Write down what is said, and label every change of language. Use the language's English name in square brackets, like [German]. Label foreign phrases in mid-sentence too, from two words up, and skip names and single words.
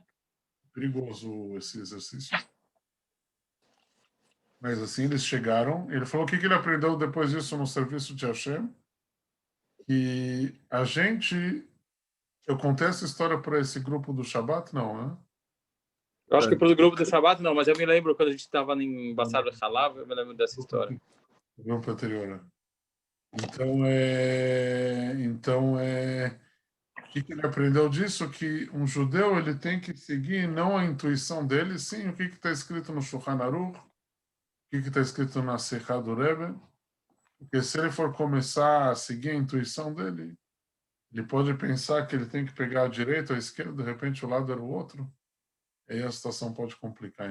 [Portuguese] Perigoso esse exercício. Mas assim, eles chegaram. Ele falou o que ele aprendeu depois disso no serviço de Hashem. E eu contei essa história para esse grupo do Shabbat, não, né? Eu acho que para o grupo do Shabbat não, mas eu me lembro quando a gente estava em Bassar al-Halav, eu me lembro dessa história. O grupo anterior. Então, o que ele aprendeu disso? Que um judeu ele tem que seguir não a intuição dele, sim o que está escrito no Shulchan Aruch, o que está escrito na Seichá do Rebbe, porque se ele for começar a seguir a intuição dele, ele pode pensar que ele tem que pegar a direita ou a esquerda, de repente o lado era o outro, aí a situação pode complicar.